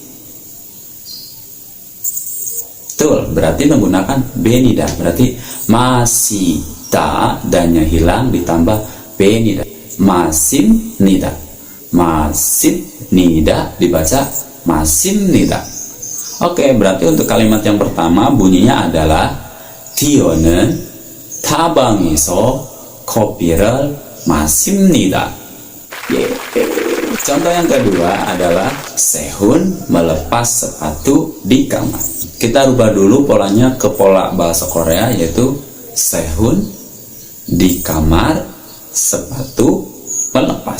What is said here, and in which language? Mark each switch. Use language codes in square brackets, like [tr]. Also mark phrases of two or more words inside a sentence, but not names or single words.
[id] Betul, berarti menggunakan benida. Berarti masida, danya hilang ditambah benida. [ko] 마십니다. 마십니다 [id] dibaca [ko] 마십니다. [id] Oke, berarti untuk kalimat yang pertama bunyinya adalah [ko] Dio는 타방에서 커피를 마십니다. [id] Contoh yang kedua adalah Sehun melepas sepatu di kamar. Kita rubah dulu polanya ke pola bahasa Korea yaitu Sehun di kamar, sepatu melepas.